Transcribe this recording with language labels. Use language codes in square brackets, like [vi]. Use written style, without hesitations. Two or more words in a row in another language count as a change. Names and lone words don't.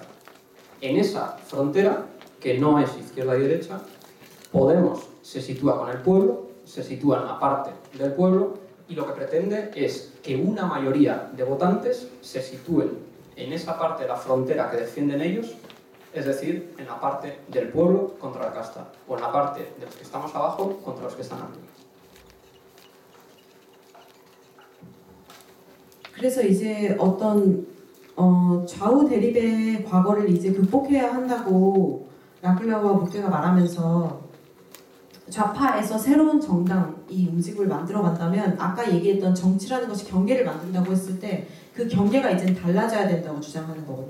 [es] En esa frontera, que no es izquierda y derecha, Podemos se sitúa con el pueblo, se sitúa en la parte del pueblo y lo que pretende es que una mayoría de votantes se sitúen en esa parte de la frontera que defienden ellos, es decir, en la parte del pueblo contra la casta, o en la parte de los que estamos abajo contra los que están arriba. [ko] 그래서 이제 어떤 좌우 대립의 과거를 이제 극복해야 한다고 라클라와 무페가 말하면서 좌파에서 새로운 정당이 움직임을 만들어 간다면 아까 얘기했던 정치라는 것이 경계를 만든다고 했을 때 그 경계가 이제는 달라져야 된다고 주장하는 거거든요.